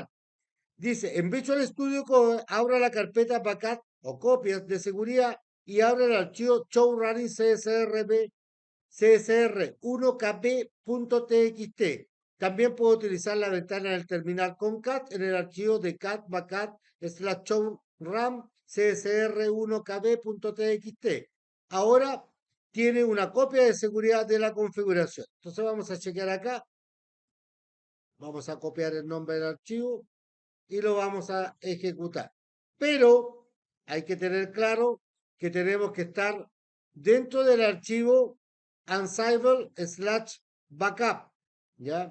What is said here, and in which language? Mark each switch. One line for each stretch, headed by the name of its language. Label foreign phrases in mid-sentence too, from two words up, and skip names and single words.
Spanish: Dice, en Visual Studio Code, abra la carpeta backup o copias de seguridad y abra el archivo show running csr1kb.txt. También puedo utilizar la ventana del terminal con cat en el archivo de cat backup /show ram csr1kb.txt. Ahora tiene una copia de seguridad de la configuración. Entonces vamos a chequear acá. Vamos a copiar el nombre del archivo y lo vamos a ejecutar. Pero hay que tener claro que tenemos que estar dentro del archivo Ansible/backup, ¿ya?